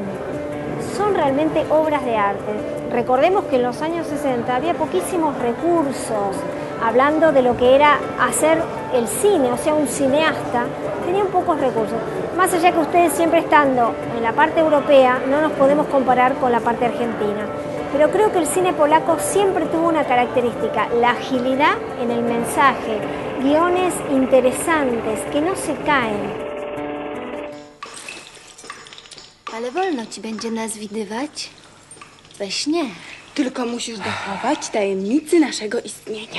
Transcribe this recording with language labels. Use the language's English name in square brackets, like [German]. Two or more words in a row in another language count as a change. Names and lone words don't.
[Spanish] Son realmente obras de arte. Recordemos que en los años 60 había poquísimos recursos, hablando de lo que era hacer el cine, o sea, un cineasta, tenían pocos recursos. Más allá que ustedes siempre estando en la parte europea, no nos podemos comparar con la parte argentina. Pero creo que el cine polaco siempre tuvo una característica, la agilidad en el mensaje, guiones interesantes que no se caen. [Polish] Ale wolno ci będzie nas widywać we śnie. Tylko musisz dochować tajemnicy naszego istnienia.